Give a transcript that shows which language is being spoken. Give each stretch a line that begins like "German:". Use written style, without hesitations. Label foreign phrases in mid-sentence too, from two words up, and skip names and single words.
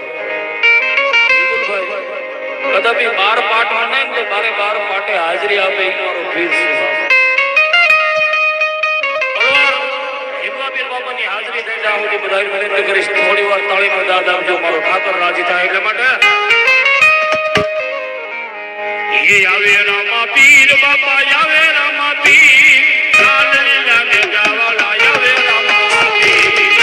Gujarati: છે કદાપી 12 પાઠમાં નહીં તો 12 પાઠે હાજરી આપે એ મારો પીર છે હિમવા પીર બાબાની હાજરી થઈ જાય હું બધા વિનંતી કરીશ થોડી વાર તાળીનો દાદ આપજો મારો ઠાકર રાજી થાય એટલે માટે
Rajasthani: ये आवे रामा पीर बाबा आवे रामा पीर चांदनी लागे जावाला आवे रामा पीर